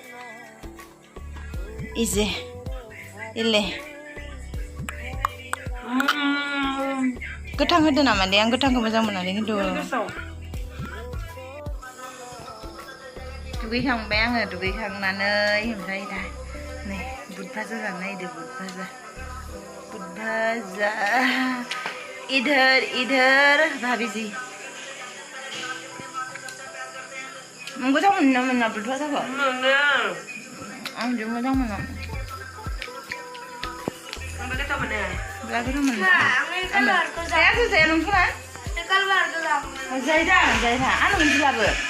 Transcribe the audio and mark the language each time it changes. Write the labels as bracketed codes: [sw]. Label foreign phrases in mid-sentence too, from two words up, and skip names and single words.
[brx] इजे इले गोथां होदो नामा दे? आं गोथांखौ मोजां मोनालै खिन्थु। दुगैखांबाय आङो दुगैखांनानै ओमफ्राय दा नै बुट भाजा जानो नागिरदों। बुट भाजा [hi] इधर भाभी जी [brx] गोथाव मोनो ना मोना बुट भाजाखौ? आं जों मोजां मोनो। आंबो गोथाव मोनो। बिराद गोथाव मोनो। जायाखै जाया नोंथाङा? जायदा आं मोनसे लाबो।